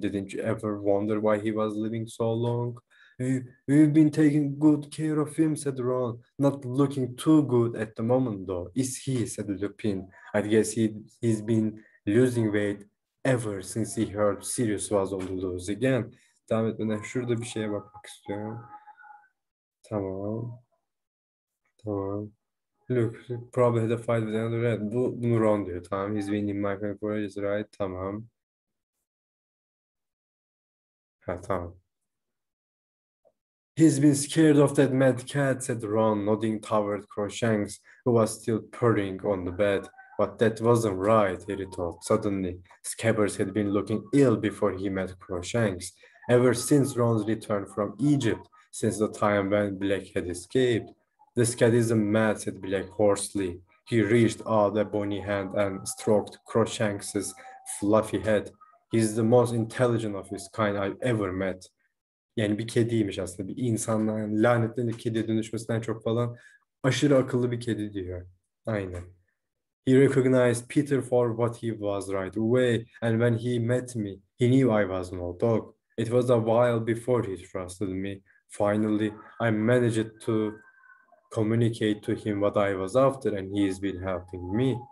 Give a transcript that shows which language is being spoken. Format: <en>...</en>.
<en>Didn't you ever wonder why he was living so long? We've been taking good care of him, said Ron. Not looking too good at the moment, though. Is he, said Lupin. I guess he's been losing weight ever since he heard Sirius was on the loose again.</en> <tr>Devam etmeden şurada bir şeye bakmak istiyorum. Tamam. Tamam.</tr> <en>Look, probably had a fight with another rat.</en> <tr>Bunu Ron diyor. Tamam.</tr> <en>He's been in my family for ages, right?</en> <tr>Tamam. Ha, tamam.</tr> <en>He's been scared of that mad cat, said Ron, nodding toward Crookshanks, who was still purring on the bed. But that wasn't right, Harry thought. Suddenly, Scabbers had been looking ill before he met Crookshanks. Ever since Ron's return from Egypt, since the time when Black had escaped. This cat isn't mad, said Black hoarsely. He reached out a bony hand and stroked Crookshanks's fluffy head. He's the most intelligent of his kind I've ever met.</en> <tr>Yani bir kediymiş aslında. Bir insanla yani lanetlenip kediye dönüşmesinden çok falan aşırı akıllı bir kedi diyor. Aynen.</tr> <en>He recognized Peter for what he was right away, and when he met me, he knew I was no dog. It was a while before he trusted me. Finally, I managed to communicate to him what I was after, and he's been helping me.</en>